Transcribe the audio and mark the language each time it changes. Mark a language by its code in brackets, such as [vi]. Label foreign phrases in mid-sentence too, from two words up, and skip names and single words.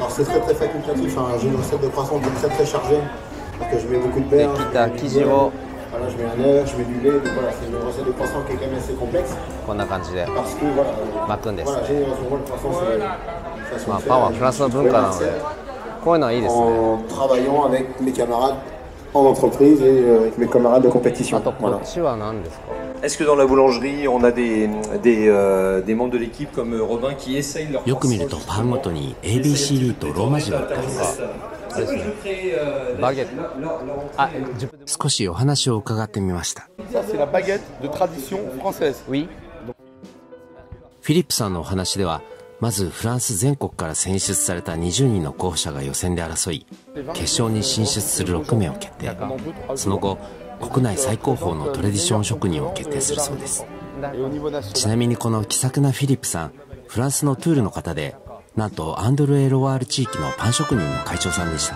[ja] できた生地をこんな感じで巻くんですね。まあ、パンはフランスの文化なのでこういうのはいいですね。あとこっちは何ですか。 [fr] Est-ce que dans la boulangerie, on a des membres de l'équipe comme Robin qui essayent leur [ja] よく見るとパンごとに ABCD とローマ字があったり、バゲット。少しお話を伺ってみました。 [fr] Ça, c'est la baguette de tradition française. Oui. [ja] フィリップさんのお話では、まずフランス全国から選出された20人の候補者が予選で争い、決勝に進出する6名を決定。その後、国内最高峰のトラディション職人を決定するそうです。ちなみにこの気さくなフィリップさん、フランスのトゥールの方で、なんとアンドル・エロワール地域のパン職人の会長さんでした。